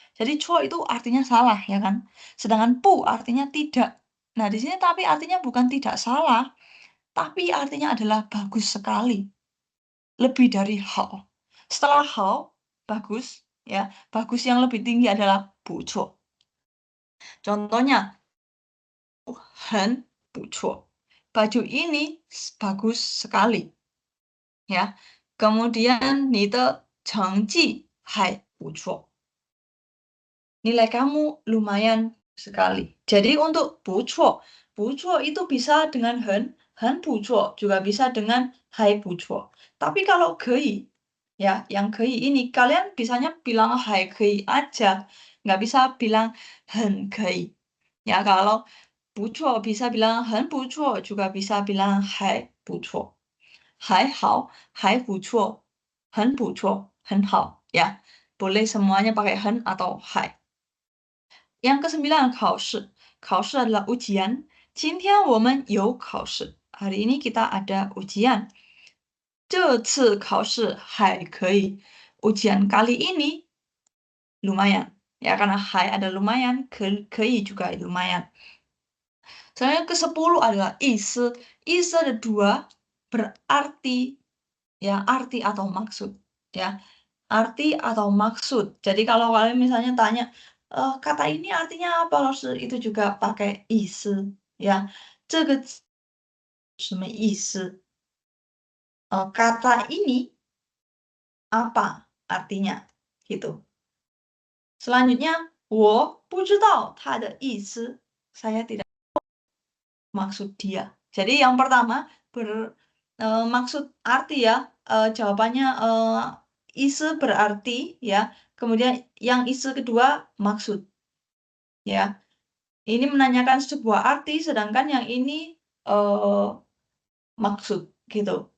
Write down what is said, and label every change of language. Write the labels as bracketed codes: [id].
[id] Jadi 错 itu artinya salah ya kan. Sedangkan 不 artinya tidak. Nah, di sini tapi artinya bukan tidak salah, tapi artinya adalah bagus sekali. Lebih dari 好.Setelah 好, bagus ya. Bagus yang lebih tinggi adalah 不错. Contohnya [zh] 很不错. [id] Baju ini bagus sekali. Ya. Kemudian [zh] 你的成绩还不错. [id] Nilai kamu lumayan sekali. Jadi untuk 不错, 不错 itu bisa dengan 很不错, juga bisa dengan 还不错. Tapi kalau 可以, ya, yang 可以 ini kalian bisanya bilang 还可以 aja, nggak bisa bilang 很可以. Ya, kalau 不错 bisa bilang 很不错, juga bisa bilang 还不错. [zh] 还好, 还不错, 很不错, 很好, ya. [id] Boleh semuanya pakai 很 atau 还. Yang ke-9, 考试. 考试 adalah ujian. [zh] 今天我们有考试. [id] Hari ini kita ada ujian. [zh] 这次考试还可以. [id] Ujian kali ini lumayan. Ya, karena hai ada lumayan, kei juga lumayan. Selanjutnya ke-10 adalah isi. Isi ada dua, berarti ya arti atau maksud. Ya, arti atau maksud. Jadi kalau kalian misalnya tanya, kata ini artinya apa, Laoshi? [zh] Itu juga pakai isi. [id] Ya, [zh] 这个词什么意思? [id] Kata ini apa artinya? Gitu. Selanjutnya, [zh] 我不知道它的意思. [id] Saya tidak maksud dia. Jadi yang pertama maksud arti ya, jawabannya isi berarti ya. Kemudian yang isi kedua maksud ya. Ini menanyakan sebuah arti, sedangkan yang ini maksud gitu.